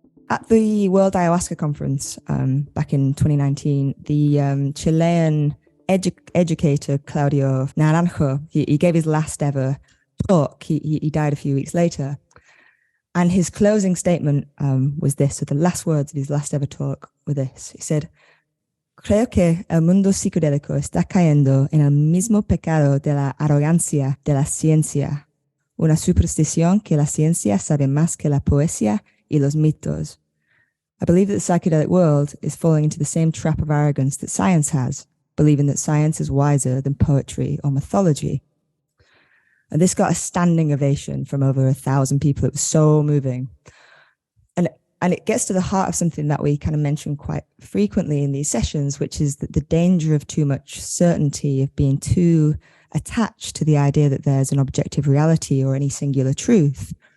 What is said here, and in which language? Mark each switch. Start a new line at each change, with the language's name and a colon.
English: At the World Ayahuasca Conference back in 2019, the Chilean educator Claudio Naranjo, he gave his last ever talk. He died a few weeks later. And his closing statement was this, so the last words of his last ever talk were this. He said,
Spanish: "Creo que el mundo psicodélico está cayendo en el mismo pecado de la arrogancia de la ciencia, una superstición que la ciencia sabe más que la poesía y los mitos.
English: I believe that the psychedelic world is falling into the same trap of arrogance that science has, believing that science is wiser than poetry or mythology." And this got a standing ovation from over 1,000 people. It was so moving. And it gets to the heart of something that we kind of mention quite frequently in these sessions, which is that the danger of too much certainty, of being too attached to the idea that there's an objective reality or any singular truth.